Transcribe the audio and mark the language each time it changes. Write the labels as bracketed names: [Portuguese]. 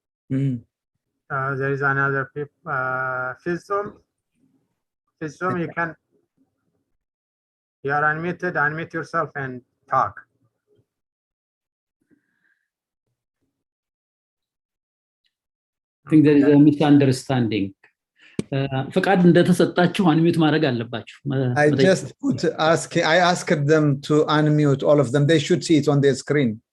[English] There is another Fizum. Fizum, you are unmuted. Unmute yourself and talk. I think there is a misunderstanding. [Amharic] ፈቃድ እንደተሰጣችሁ unmute ማድረግ አለባችሁ። [English] I just I asked them to unmute all of them. They should see it on their screen.